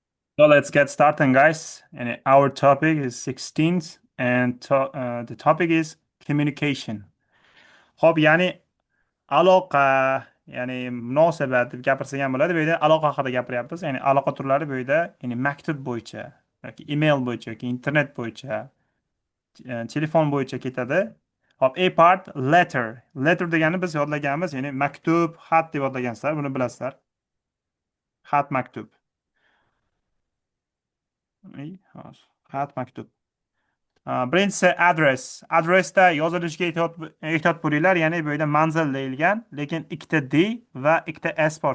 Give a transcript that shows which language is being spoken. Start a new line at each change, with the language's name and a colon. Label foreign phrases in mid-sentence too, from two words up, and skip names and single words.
English: So let's get started, guys. And our topic is 16th, and the topic is communication.
Uzbek: Hop, ya'ni aloqa, ya'ni munosabat deb gapirsak ham bo'ladi. Bu yerda aloqa haqida gapiryapmiz. Ya'ni aloqa turlari bu yerda, ya'ni maktub bo'yicha yoki email bo'yicha yoki internet bo'yicha, telefon bo'yicha ketadi. Hop,
English: A part letter.
Uzbek: Letter degani biz yodlaganmiz, ya'ni maktub, xat deb yodlagansizlar, buni bilasizlar. Xat, maktub. Hop, xat, maktub. Birinchisi adres. Adresda yozilishiga ehtiyot bo'linglar. Ya'ni bu yerda manzil deyilgan, lekin ikkita D va ikkita S bor.